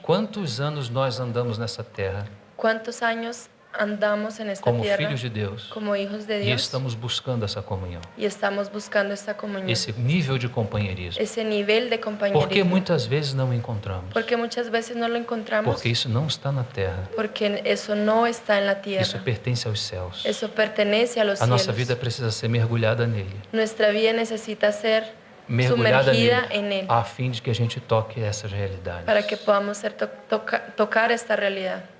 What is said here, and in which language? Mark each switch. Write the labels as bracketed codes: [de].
[pt] Quantos anos nós andamos nessa terra [es] ¿Cuántos años andamos en esta [pt] como [es] tierra [pt] filhos de Deus [es] como hijos de [pt] e [es] Dios [pt] estamos buscando essa comunhão, [es] y estamos buscando esta comunión? [pt] esse nível de companheirismo? [es] Ese nivel de [pt] Porque [es] compañerismo. [pt] muitas vezes não encontramos. [es] Porque muchas veces no lo encontramos [pt] Porque isso não está na terra. [es] porque eso no está en la [pt] Isso [es] tierra. [pt] pertence aos céus. [es] Eso pertenece a los [pt] A nossa [es] cielos. [pt] vida precisa ser mergulhada nele. [es] Nuestra vida necesita ser [pt] Mergulhada [es] sumergida [pt] nele, [es] en él [pt] a fim de que a gente toque essas realidades. [es] para que podamos ser tocar esta realidad.